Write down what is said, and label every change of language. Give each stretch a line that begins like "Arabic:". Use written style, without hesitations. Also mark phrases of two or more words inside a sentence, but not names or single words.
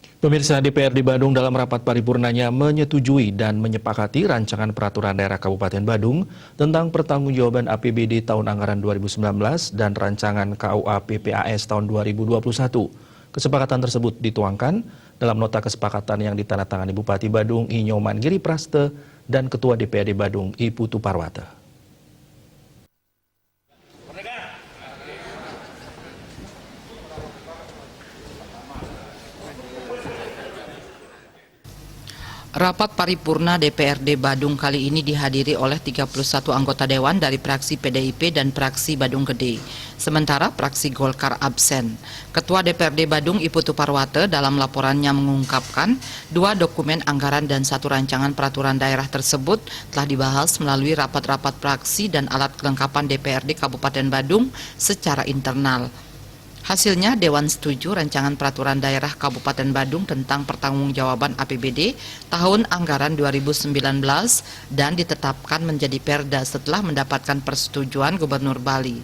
Indonesian: Pemirsa, DPRD Badung dalam rapat paripurnanya menyetujui dan menyepakati rancangan peraturan daerah Kabupaten Badung tentang pertanggungjawaban APBD tahun anggaran 2019 dan rancangan KUA PPAS tahun 2021. Kesepakatan tersebut dituangkan dalam nota kesepakatan yang ditandatangani Bupati Badung I Nyoman Giripraste dan Ketua DPRD Badung I Putu Parwata. Rapat paripurna DPRD Badung kali ini dihadiri oleh 31 anggota dewan dari fraksi PDIP dan fraksi Badung Gede. Sementara fraksi Golkar absen. Ketua DPRD Badung I Putu Parwata dalam laporannya mengungkapkan 2 dokumen anggaran dan 1 rancangan peraturan daerah tersebut telah dibahas melalui rapat-rapat fraksi dan alat kelengkapan DPRD Kabupaten Badung secara internal. Hasilnya, Dewan setuju rancangan peraturan daerah Kabupaten Badung tentang pertanggungjawaban APBD tahun anggaran 2019 dan ditetapkan menjadi perda setelah mendapatkan persetujuan Gubernur Bali.